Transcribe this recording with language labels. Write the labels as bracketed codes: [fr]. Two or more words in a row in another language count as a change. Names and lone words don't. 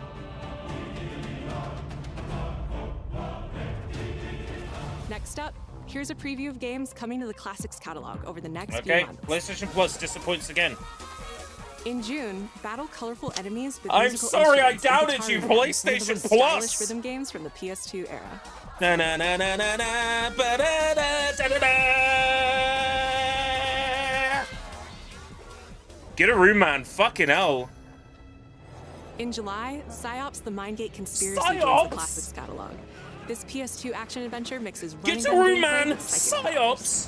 [en] Next up, here's a preview of games coming to the Classics catalog over the next few Okay, months. PlayStation Plus Disappoints Again. In June, battle colorful enemies with I'm musical sorry I instruments and doubted guitar you, riffs, one of the PlayStation most Plus. stylish rhythm games from the PS2 era. Na na na na na na ba da da da da da. Get a room, man. Fucking hell. In July, PsyOps: The Mindgate Conspiracy joins PsyOps? the Classics catalog. This PS2 action adventure mixes running Get a gun room, gameplay man. with psychic PsyOps.